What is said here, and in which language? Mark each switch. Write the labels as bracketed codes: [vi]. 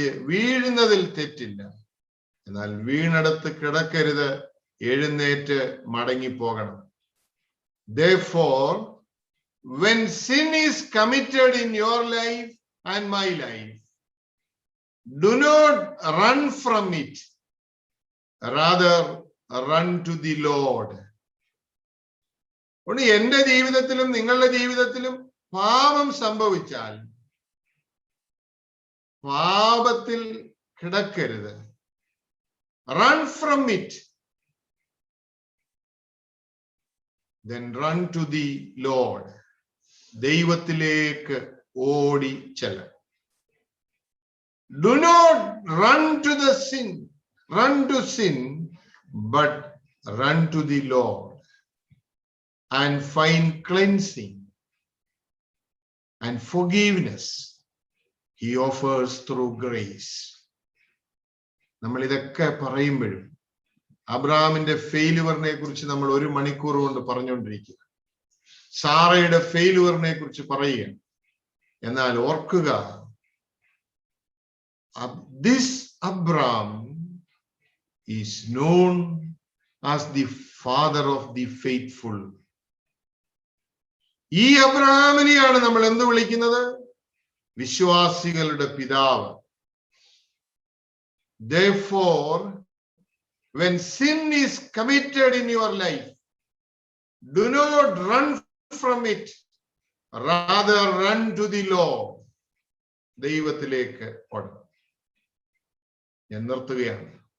[ml] വീഴുന്നതിൽ തെറ്റില്ല, എന്നാൽ വീണടത്ത് കിടക്കരുത്, എഴുന്നേറ്റ് മടങ്ങിപ്പോകണം. [en] Therefore, when sin is committed in your life and my life, do not run from it, rather run to the Lord. [ml] എന്റെ ജീവിതത്തിലും നിങ്ങളുടെ ജീവിതത്തിലും പാപം സംഭവിച്ചാൽ പാപത്തിൽ കിടക്കരുത്. [en] Run from it. Then run to the Lord. [ml] ദൈവത്തിലേക്ക് ഓടി ചെല്ല. [en] Do not run to the sin, run to sin, but run to the Lord and find cleansing and forgiveness He offers through grace. [ml] നമ്മൾ ഇതൊക്കെ പറയുമ്പോഴും അബ്രഹാമിന്റെ ഫെയിലുവറിനെ കുറിച്ച് നമ്മൾ 1 മണിക്കൂർ കൊണ്ട് പറഞ്ഞുകൊണ്ടിരിക്കുക, സാറയുടെ ഫെയിലുവറിനെ കുറിച്ച് പറയുക. എന്നാൽ ഓർക്കുക, [en] this Abraham is known as the father of the faithful. [ml] ഈ അബ്രഹാമിനെയാണ് നമ്മൾ എന്ത് വിളിക്കുന്നത്? വിശ്വാസികളുടെ പിതാവ്. [en] Therefore, when sin is committed in your life, do not run from it, rather run to the Lord. [ml] ദൈവത്തിലേക്ക് ഓടണം. ഞാൻ നിർത്തുകയാണ്.